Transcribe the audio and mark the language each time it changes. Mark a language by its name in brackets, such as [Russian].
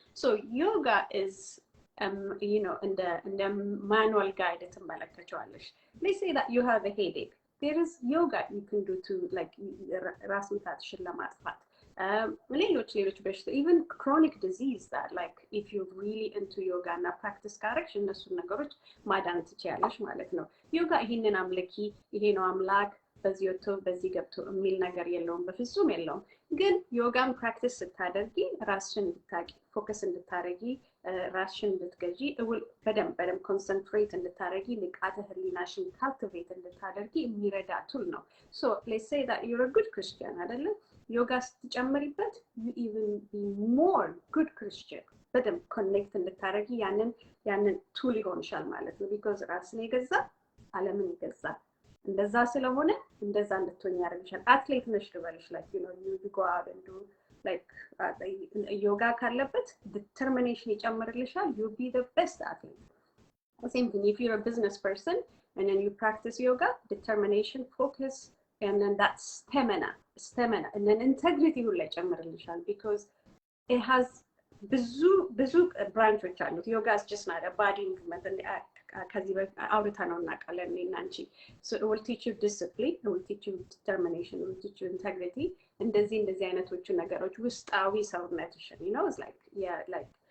[English] So yoga is you know, እንደ manual guide ትመለከቻለሽ. Let's say that you have a headache. There is yoga you can do to, like, [Amharic] ራስ ምታትሽን ለማጥፋት ሌሎች በሽታ [English] even chronic disease that, like, if you're really into yoga [Amharic] እና practice ካረግሽ እነሱን ነገሮች ማዳን ትችያለሽ ማለት ነው። ዮጋ ይሄንን አምልኪ፣ ይሄ ነው አምላክ፣ በዚህ ወጥቶ በዚህ ገብቶ የሚል ነገር የለውም፣ በፍጹም የለውም። ግን ዮጋን ፕራክቲስ ስታደርጊ ራስሽን እንድታቂ፣ ፎከስ እንድታረጊ፣ ራስሽን እንድትገዢ፣ በደንብ ኮንሰንትሬት እንድታረጊ፣ ንቃተ ህሊናሽን ካልቲቬት እንድታደርጊ የሚረዳ ቱል ነው። [English] So let's say that you're a good Christian [Amharic] አይደለ? ዮጋ ስትጨምሪበት [English] you even be more good Christian። [Amharic] በደንብ ኮኔክት እንድታረጊ ያንን ቱል ይሆንሻል ማለት ነው። because ራስን የገዛ ዓለምን ይገዛ። እንደዛ ስለሆነ እንደዛ እንድትሆኝ ያደርግሻል። አትሌት ነሽ ልበልሽ፣ like, you know, you go out and do, like, ዮጋ ካለበት determination ይጨምርልሻል። [English] you'll be the best athlete. Same thing if you're a business person and then you practice yoga, determination, focus, and then that stamina, and then integrity [Amharic] ሁላ ይጨምርልሻል [English] because it has [Amharic] ብዙ ብራንቾች አሉት። [English] ዮጋ is just not a body movement, and [Amharic] ከዚህ አውርታ ነው እናውቃለን እኔና አንቺ። [English] So it will teach you discipline, it will teach you determination, it will teach you integrity። [Amharic] እንደዚህ አይነቶቹ ነገሮች ውስጣዊ ሰውነትሽን, [English] you know, it's like, yeah, like